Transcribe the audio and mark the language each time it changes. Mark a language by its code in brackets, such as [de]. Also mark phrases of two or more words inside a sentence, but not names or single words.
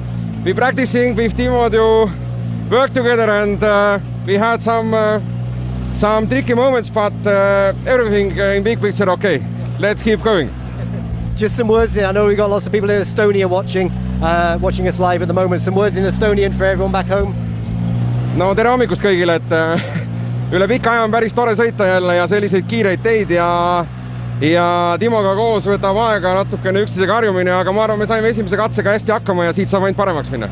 [en] We practicing with Timo to work together, and we had some tricky moments, but everything in big picture okay. Let's keep going. Just some words. I know we've got lots of people in Estonia watching us live at the moment. Some words in Estonian for everyone back home. [et] No tere hommikust kõigile, et üle pika aja on päris tore sõita jälle ja selliseid kiireid teid ja Timoga koos võtab aega natukene üksteisega harjumine, aga ma arvan, me saime esimese katsega hästi hakkama ja siit saab ainult paremaks minna.